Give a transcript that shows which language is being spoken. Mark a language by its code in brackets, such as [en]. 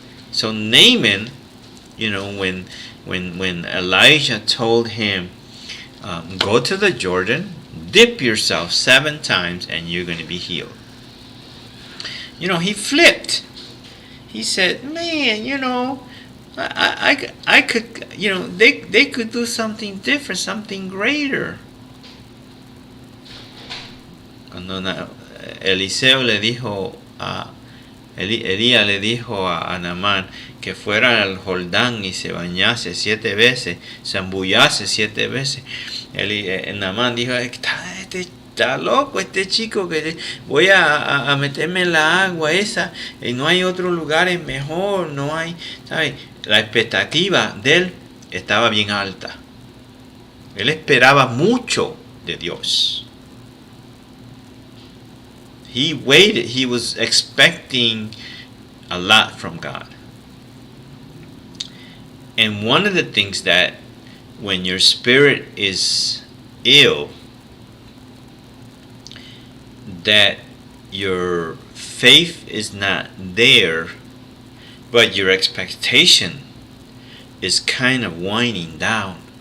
[en] So Naaman, when Elijah told him, go to the Jordan, dip yourself 7 times, and you're going to be healed. He flipped. He said, man, I could, they could do something different, something greater. [es] Cuando Eliseo le dijo Elías le dijo a Naamán que fuera al Jordán y se bañase 7 veces, se embullase 7 veces. Naamán dijo, está loco este chico, que voy a meterme en la agua esa, y no hay otro lugar mejor, no hay, ¿sabes? La expectativa de él estaba bien alta. Él esperaba mucho de Dios. [en] He waited, he was expecting a lot from God. And one of the things that when your spirit is ill, that your faith is not there, but your expectation is kind of winding down.